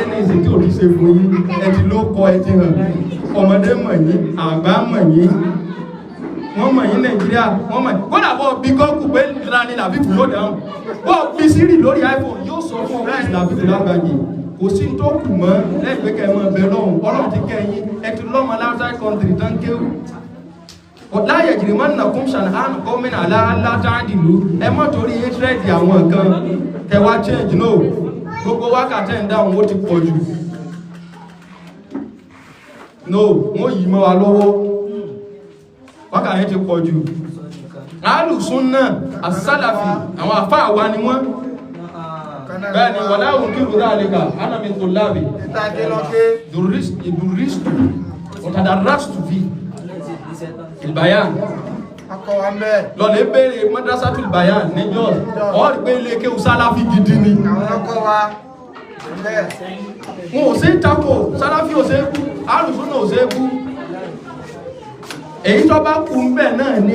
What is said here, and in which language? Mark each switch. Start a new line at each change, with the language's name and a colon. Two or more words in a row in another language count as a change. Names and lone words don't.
Yoruba: ní ìsìn tí ò ti ṣe fún yín ẹ ti ló kọ ẹ ti hàn ọmọdé mọ̀ yín àgbà mọ̀ yín wọ́n mọ̀ yín Nàìjíríà wọ́n mọ̀ kódà bọ́ bí gọ́ọ̀kù pé ìlànà Labeeb yóò dáhùn bọ́ bí Siri lórí iPhone yóò sọ fún ọmọ Labeeb Lágbàjì kò sí tó kù mọ́ lẹ́gbẹ̀ẹ́ kẹmọ́ ẹ̀bẹ̀ lọ́hùn Ọlọ́run ti kẹ́yìn ẹ ti lọ́mọ
English: outside country
Yoruba: tán kéwù
Arabic: لا يجرمنكم شنآن قوم على ألا تعدلوا
Yoruba: ẹ má torí hatred àwọn kan kẹwàá change no gbogbo wákàtí ń dáhùn ó ti pọ̀ jù no wọ́n yìí mọ́ wa lọ́wọ́ wákàtí ti pọ̀ jù alùsúnnà as-salafi àwọn àfáà wa ni wọ́n bẹ́ẹ̀ ni
Arabic: ولا أنكر ذلك أنا من طلاب درست وتدرست في البيان
Yoruba: lọ́lẹ̀ bèèrè
Arabic: مدرسة البيان
Yoruba: níjọ́ ọ̀rí pé ilé kéwú sálàfí gidi ni wọn ò sí tako sálàfí ò sí kú alùsúnnà ò sí kú èyí tó bá kú ń bẹ̀ náà ní